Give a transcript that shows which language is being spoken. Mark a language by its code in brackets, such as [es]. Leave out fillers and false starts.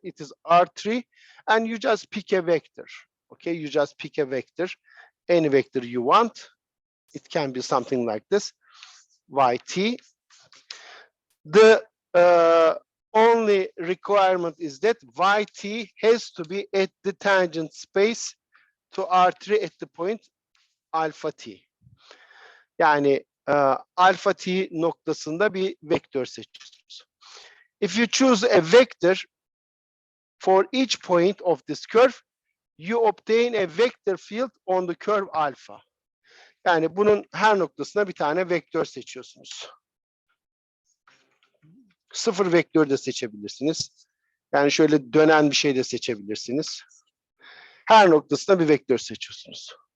[en] It is R3, and you just pick a vector. Okay, you just pick a vector, any vector you want. It can be something like this, yt. The only requirement is that yt has to be at the tangent space to R3 at the point alpha t. [tr] Yani alfa t noktasında bir vektör seçiyorsunuz. [en] If you choose a vector for each point of this curve, you obtain a vector field on the curve alpha. [tr] Yani bunun her noktasına bir tane vektör seçiyorsunuz. Sıfır vektör de seçebilirsiniz. Yani şöyle dönen bir şey de seçebilirsiniz. Her noktasına bir vektör seçiyorsunuz.